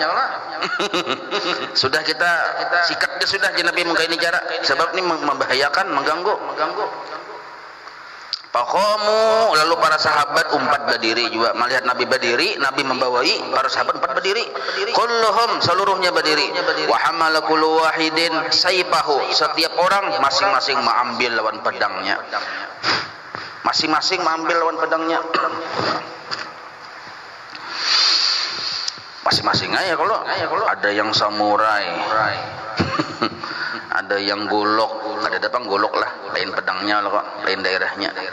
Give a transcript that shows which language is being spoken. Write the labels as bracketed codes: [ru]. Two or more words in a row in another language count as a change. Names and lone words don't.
[bjn] Sudah kita sikat dia sudah jan Nabi mengkaini jarak, sebab ini membahayakan, mengganggu. Faqamu, lalu para sahabat umpat berdiri juga, melihat Nabi berdiri, Nabi membawai, para sahabat umpat berdiri. Kulluhum, seluruhnya berdiri. [ar] وحمل كل واحد سيفه, [bjn] setiap orang masing-masing mengambil lawan pedangnya. Masing-masing mengambil lawan pedangnya. Masing-masing aja kalau ada yang samurai, ada yang golok, ada datang golok lah, lain pedangnya loh kok, lain daerahnya.